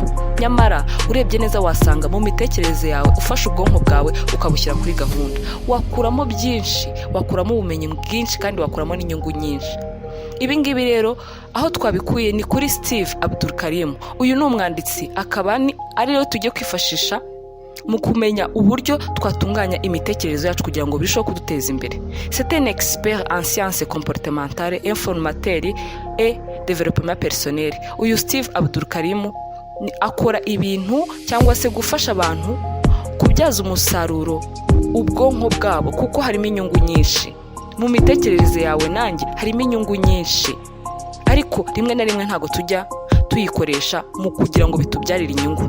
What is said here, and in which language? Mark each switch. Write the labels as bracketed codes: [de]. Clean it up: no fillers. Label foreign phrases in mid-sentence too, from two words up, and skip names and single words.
[rw] Nyamara urebye neza wasanga mu mitekerereze yawe ufashe ubwonko bwawe ukabushyira kuri gahunda, wakuramo byinshi, wakuramo ubumenyi bwinshi kandi wakuramo n'inyungu nyinshi. Ibi ngibi rero aho twabikuye ni kuri Steve Abdulkarim. Uyu ni umwanditsi, akaba ari rero tujye kwifashisha mu kumenya uburyo twatunganya imitekerereze yacu kugira ngo birusheho kuduteza imbere. [fr] C'est un expert en sciences comportementales, informateur et développement personnel. [rw] Uyu Steve Abdulkarim akora ibintu cyangwa se gufasha abantu kubyaza umusaruro ubwonko bwabo, kuko harimo inyungu nyinshi. Mu mitekerereze yawe nanjye harimo inyungu nyinshi, ariko rimwe na rimwe ntago tujya tuyikoresha mu kugira ngo bitubyarire inyungu.